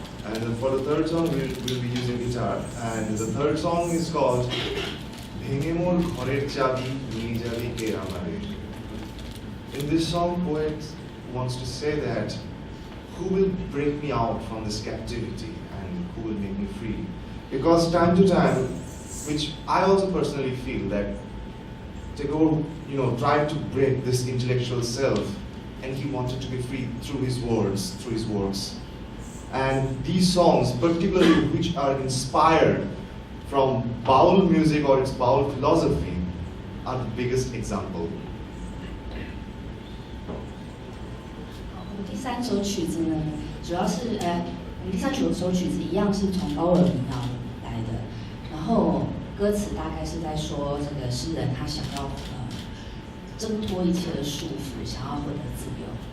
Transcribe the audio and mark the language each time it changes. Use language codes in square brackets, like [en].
[en] And for the third song, we'll be using guitar. And the third song is called Bhenge Mor Ghorer Chabi Niye Jabi Ke Amare. In this song, poet wants to say that who will break me out from this captivity and who will make me free? Because time to time, which I also personally feel that Tagore, tried to break this intellectual self, and he wanted to be free through his words, through his works. And these songs, particularly which are inspired from Baul music or its Baul philosophy, are the biggest example. [zh] 我们第三首曲子呢，主要是我们第三首曲子一样是从高尔民谣来的，然后歌词大概是在说这个诗人他想要挣脱一切的束缚，想要获得自由。